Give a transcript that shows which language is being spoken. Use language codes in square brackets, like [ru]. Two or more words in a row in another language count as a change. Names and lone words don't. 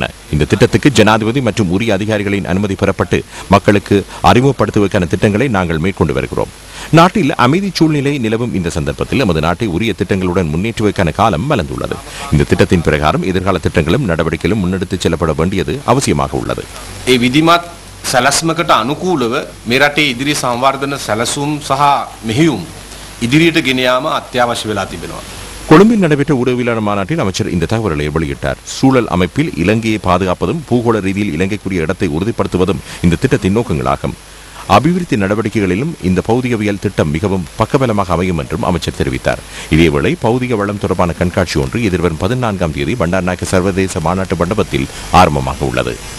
[ta] இந்த திட்டத்துக்கு ஜனாதிபதி மற்றும் உரிய அதிகாரிகளின் அனுமதி பெறப்பட்டு மக்களுக்கு அறிமுகப்படுத்துவதற்கான திட்டங்களை நாங்கள் மேற்கொண்டு வருகிறோம். நாட்டில் அமைதி சூழ்நிலை நிலவும் இந்த சந்தர்ப்பத்தில் நமது நாட்டை உரிய திட்டங்களுடன் முன்னேற்றுவதற்கான காலம் மலர்ந்துள்ளது. இந்த திட்டத்தின் பிரகாரம் எதிர்கால திட்டங்களும் நடவடிக்கைகளும் முன்னெடுத்துச் செல்லப்பட வேண்டியது அவசியமாக உள்ளது. [si] විධිමත් සැලැස්මකට අනුකූලව මේ රටේ ඉදිරි සංවර්ධන සැලසුම් සහ මෙහෙයුම් ඉදිරියට ගෙන යාම අත්‍යවශ්‍ය වෙලා තිබෙනවා. [ta] கொழும்பில் நடைபெற்ற ஊடகவியலாளர் மாநாட்டில் அமைச்சர் இந்த தகவல்களை வெளியிட்டார். சூழல் அமைப்பில் இலங்கையை பாதுகாப்பதும் பூகோள ரீதியில் இலங்கைக்குரிய இடத்தை உறுதிப்படுத்துவதும் இந்த திட்டத்தின் நோக்கங்களாகும். அபிவிருத்தி நடவடிக்கைகளிலும் இந்த பௌதிகவியல் திட்டம் மிகவும் பக்கபலமாக அமையும் என்றும் அமைச்சர் தெரிவித்தார். இதேவேளை பௌதிக வளம் தொடர்பான கண்காட்சி ஒன்று எதிர்வரும் 14ஆம் தேதி பண்டார்நாயக்க சர்வதேச மாநாட்டு மண்டபத்தில் ஆரம்பமாக உள்ளது.